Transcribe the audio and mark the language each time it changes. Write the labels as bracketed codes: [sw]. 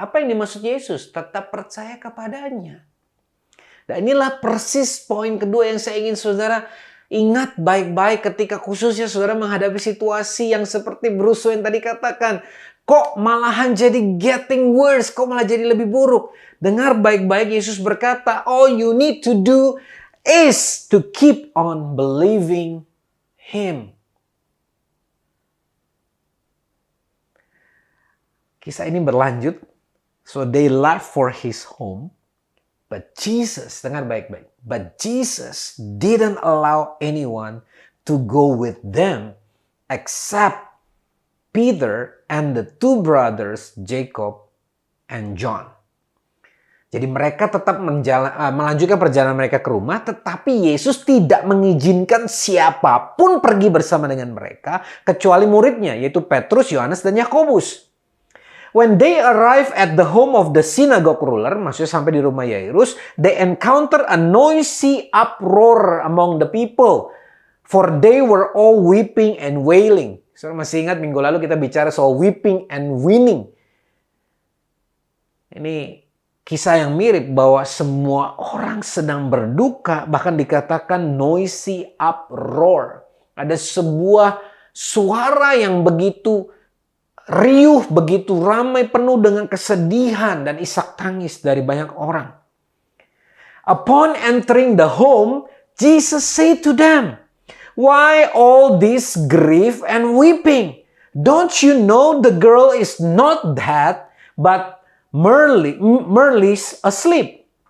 [id] Apa yang dimaksud Yesus? Tetap percaya kepadanya. Dan inilah persis poin kedua yang saya ingin saudara ingat baik-baik ketika khususnya saudara menghadapi situasi yang seperti Bruce yang tadi katakan. Kok malahan jadi [en] getting worse? [id] Kok malah jadi lebih buruk? Dengar baik-baik, Yesus berkata, [en] all you need to do is to keep on believing Him. [id] Kisah ini berlanjut. [en] So they left for his home. But Jesus, [id] dengar baik-baik. [en] But Jesus didn't allow anyone to go with them except Peter and the two brothers, Jacob and John. [id] Jadi mereka tetap melanjutkan perjalanan mereka ke rumah, tetapi Yesus tidak mengizinkan siapapun pergi bersama dengan mereka, kecuali muridnya, yaitu Petrus, Yohanes, dan Yakobus. [en] When they arrive at the home of the synagogue ruler, [id] maksudnya sampai di rumah Yairus, [en] they encounter a noisy uproar among the people, for they were all weeping and wailing. [id] Saudara masih ingat minggu lalu kita bicara soal [en] weeping and weeping. [id] Ini kisah yang mirip bahwa semua orang sedang berduka, bahkan dikatakan [en] noisy uproar. [id] Ada sebuah suara yang begitu riuh, begitu ramai, penuh dengan kesedihan dan isak tangis dari banyak orang. [en] Upon entering the home, Jesus said to them, "Why all this grief and weeping? Don't you know the girl is not dead, but merely asleep?"